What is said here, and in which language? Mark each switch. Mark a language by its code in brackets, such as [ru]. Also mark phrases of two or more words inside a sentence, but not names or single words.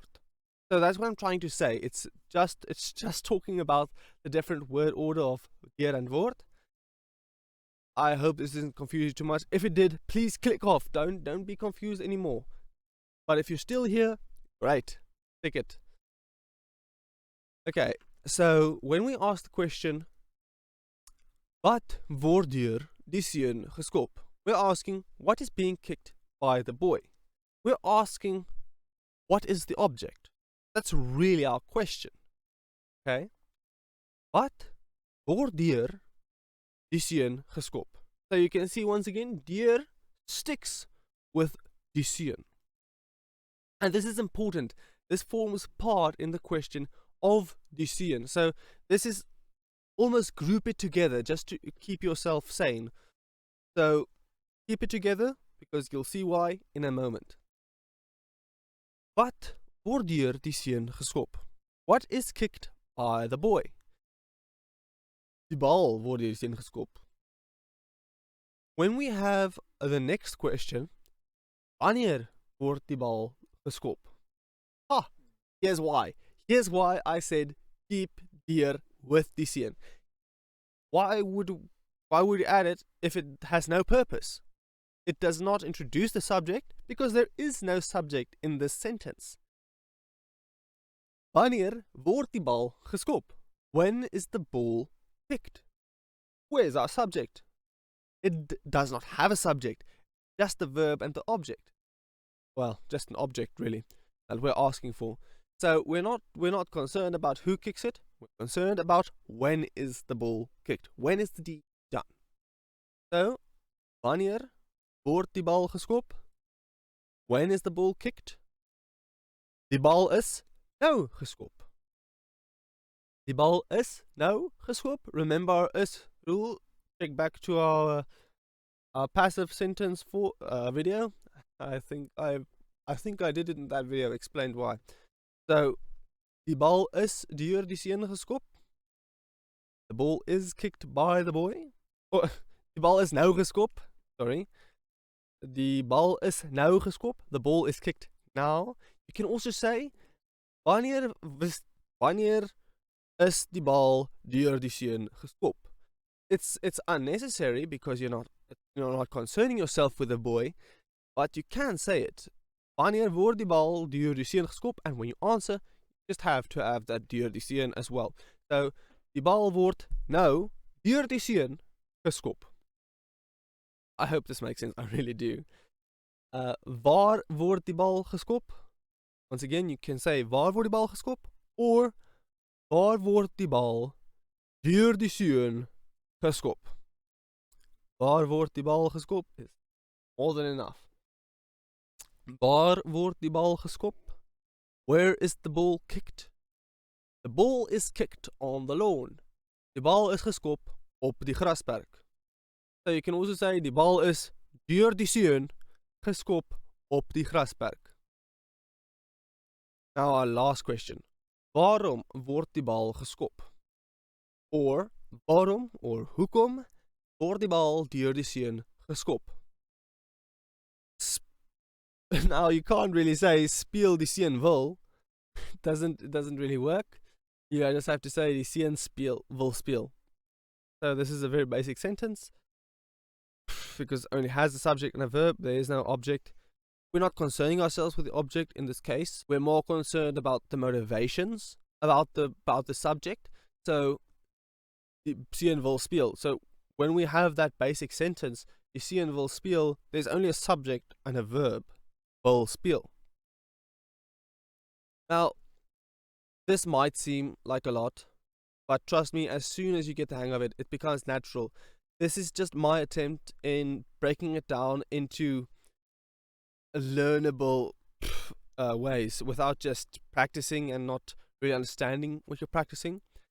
[en] So that's what I'm trying to say. It's just talking about the different word order of deur and word. I hope this doesn't confuse you too much. If it did, please click off. Don't be confused anymore. But if you're still here, great. Tick it. Okay, so when we ask the question, [af] wat word deur die seun geskop? [en] We're asking, what is being kicked by the boy? We're asking, what is the object? That's really our question. Okay? [af] Wat word deur die seun geskop? [en] So you can see once again, deur sticks with [af] die seun. [en] And this is important. This forms part in the question of [af] die seun. [en] So this is almost group it together just to keep yourself sane. So keep it together because you'll see why in a moment. [af] Wat word deur die seun geskop? [en] What is kicked by the boy? [af] Die bal word deur die seun geskop. [en] When we have the next question, [af] wanneer word die bal geskop? [en] Here's why. Here's why I said keep deur with [af] die seun. [en] Why would you add it if it has no purpose? It does not introduce the subject because there is no subject in this sentence. [af] Wanneer word die bal geskop? [en] When is the ball kicked? Where's our subject? It does not have a subject, just the verb and the object. Well, just an object really that we're asking for. So we're not concerned about who kicks it. We're concerned about when is the ball kicked. When is the deed done? So, [af] wanneer word die bal geskop? [en] When is the ball kicked? [af] Die bal is nou geskop. Die bal is nou geskop. [en] Remember our is rule. Check back to our passive sentence for video. I think I did it in that video. Explained why. So, [af] die bal is deur die seun geskop. [en] The ball is kicked by the boy. [af] Oh, die bal is nou geskop. Sorry. Die bal is nou geskop. [en] The ball is kicked now. You can also say, [af] wanneer is die bal deur die seun geskop? [en] It's unnecessary because you're not concerning yourself with the boy, but you can say it. [af] Wanneer word die bal deur die seun geskop? [en] And when you answer, you just have to have that [af] deur die seun [en] as well. [af] So, die bal word nou deur die seun geskop. [en] I hope this makes sense. I really do. [af] Waar word die bal geskop? [en] Once again, you can say [af] waar word die bal geskop or waar word die bal deur die seun geskop. Waar word die bal geskop is more than enough. Waar word die bal geskop? [en] Where is the ball kicked? The ball is kicked on the lawn. [af] Die bal is geskop op die grasperk. [en] So you can also say [af] die bal is deur die seun geskop op die grasperk. [en] Now our last question. [af] Waarom word die bal geskop? Or waarom or hoekom word die bal deur die seun geskop? [en] Now you can't really say [af] speel die seun wil. [en] It doesn't really work. Yeah, I just have to say [af] die seun wil speel. [en] So this is a very basic sentence because it only has a subject and a verb. There is no object. We're not concerning ourselves with the object in this case. We're more concerned about the motivations about the subject. [af] So die seun wil speel. [en] So when we have that basic sentence, [af] die seun wil speel, [en] there's only a subject and a verb, [af] wil speel. [en] Now, this might seem like a lot, but trust me, as soon as you get the hang of it, it becomes natural. This is just my attempt in breaking it down into learnable ways without just practicing and not really understanding what you're practicing.